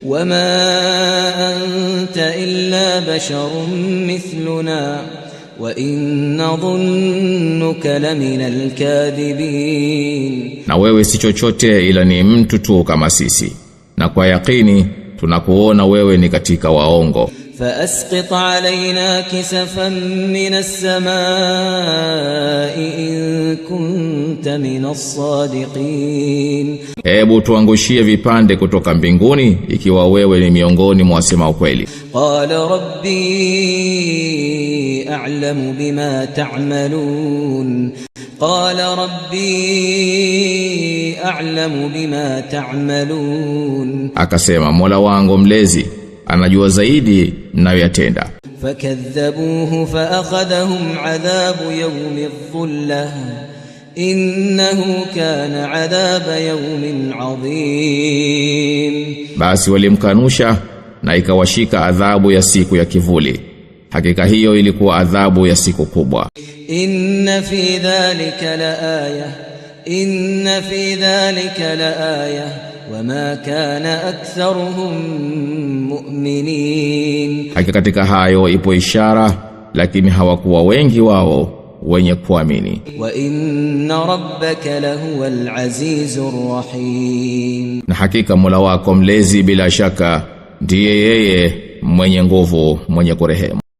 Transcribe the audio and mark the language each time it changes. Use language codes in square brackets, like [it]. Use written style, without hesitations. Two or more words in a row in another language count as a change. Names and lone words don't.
[ar] وما أنت إلا بشر مثلنا وإن نظنك لمن الكاذبين. [sw] Na wewe si chochote ila ni mtu tu kama sisi, na kwa yakini tunakuona wewe ni katika waongo. [ar] فأسقط علينا كسفا من السماء إن كنت من الصادقين. [sw] Hebu tuangushie vipande kutoka mbinguni ikiwa wewe ni miongoni mwa wasema ukweli. [ar] قال ربي أعلم بما تعملون. قال ربي أعلم بما تعملون. [sw] Akasema Mola wangu mlezi anajua zaidi mnayoyatenda. [ar] فكذبوه فأخذهم عذاب يوم الظلة إنه كان عذاب يوم عظيم. [sw] Basi walimkanusha na ikawashika adhabu ya siku ya kivuli. Hakika hiyo ilikuwa adhabu ya siku kubwa. [ar] إن في ذلك لآية وما كان أكثرهم مؤمنين. [sw] Hakika katika hayo ipo ishara, lakini hawakuwa wengi wao wenye kuamini. [ar] وإن ربك لهو العزيز الرحيم. [sw] Na hakika Mola wako mlezi bila shaka ndiye yeye mwenye nguvu, mwenye kurehemu.